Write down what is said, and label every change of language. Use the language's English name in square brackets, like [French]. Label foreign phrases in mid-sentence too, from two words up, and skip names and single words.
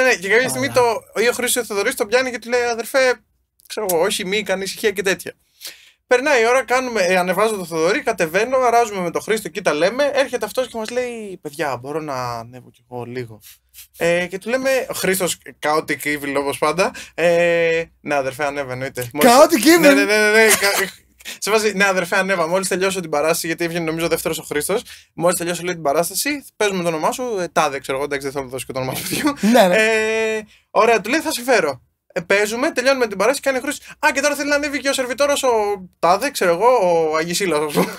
[Greek] Και κάποια στιγμή ο Χρήστος Θεοδωρής τον πιάνει και του λέει αδερφέ, ξέρω εγώ, όχι, μη, κάνει ησυχία και τέτοια. Περνάει η ώρα, ανεβάζω το Θοδωρή, κατεβαίνω, αράζουμε με τον Χρήστο, εκεί τα λέμε. Έρχεται αυτός και μας λέει: παιδιά, μπορώ να ανέβω κι εγώ λίγο. Και του λέμε: ο Χρήστος, [English] chaotic evil [Greek] όπως πάντα. Ναι, αδερφέ, ανέβα, εννοείται. [English] Chaotic evil! [Greek] Ναι. Σε βάζει, ναι, αδερφέ, ανέβα. Μόλις τελειώσω την παράσταση, γιατί έβγαινε νομίζω δεύτερος ο Χρήστος. Μόλις τελειώσω λέει την παράσταση, παίζουμε το όνομά σου. Τάδε, ξέρω εγώ, εντάξει, δεν θα μου δώσει και το όνομά του παιδιού. Ναι. Ωραία, του λέει: θα σε φέρω. Παίζουμε, τελειώνουμε την παράσταση, κάνει ο Χρήστος. Και τώρα θέλει να ανέβει και ο σερβιτόρος, ο Τάδε, ξέρω εγώ, ο Αγισίλας, ας πούμε.